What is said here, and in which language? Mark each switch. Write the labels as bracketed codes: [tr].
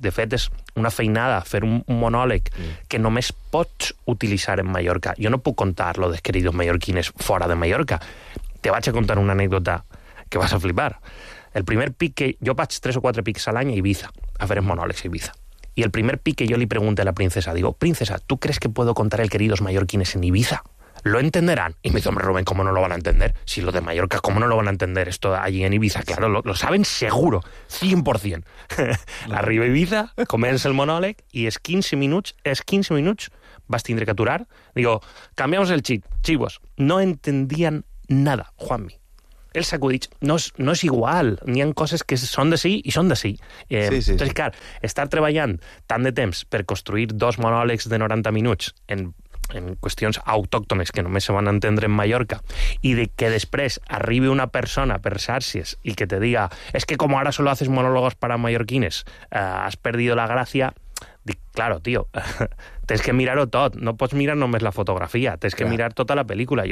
[ca] De fet, és una feinada fer un monòleg que només pots utilitzar en Mallorca. Jo no puc contar lo dels queridos mallorquines fora de Mallorca. Te vaig a contar una anècdota que vas a flipar. El primer pic que... Jo vaig 3 o 4 pics a l'any a Ibiza, a fer els monòlegs a Ibiza. I el primer pic que jo li pregunto a la princesa, digo, princesa, [es] ¿tú crees que puedo contar el queridos mallorquines en Ibiza? ¿Lo entenderán? Y me dice, hombre, Rubén, ¿cómo no lo van a entender? Si lo de Mallorca, ¿cómo no lo van a entender esto allí en Ibiza? Claro, lo saben seguro, 100%. [ca] Arriba Ibiza, comença el monòleg i es 15 minuts, vas tindre que aturar. [es] Digo, cambiamos el chip, chivos. No entendían nada, Juanmi. [ca] El sacudit no és igual. N'hi ha coses que són de sí i són de sí. Entonces, clar, estar treballant tant de temps per construir 2 monòlegs de 90 minuts en qüestions autòctones que només se van entendre en Mallorca, i de que després arribi una persona per xarxes i que te diga, [es] es que como ahora solo haces monólogos para mallorquines, has perdido la gracia, [ca] dic, claro, tío, tens que mirar-ho tot, no pots mirar només la fotografia, tens que mirar tota la pel·lícula.